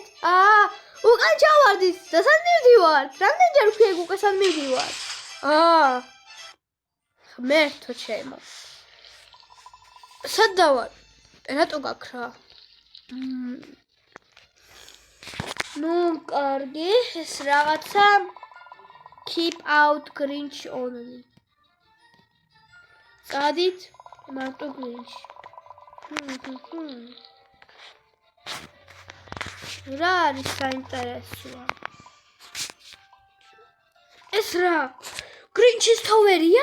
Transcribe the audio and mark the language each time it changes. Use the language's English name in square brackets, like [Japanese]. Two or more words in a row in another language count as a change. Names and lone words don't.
[Georgian] უკან ჩავარდით და სად მივდივართ? რამდენჯერ ვქიე უკან სად მივდივართ? ღმერთო ჩემო. სად დავარ? რატო გაქრა? ნუ კარგი, ეს რაღაცა [English] keep out Grinch only. [Georgian] წადით მარტო Grinch. რა არის საინტერესოა? ეს რა? Grinch-ის თოვერია?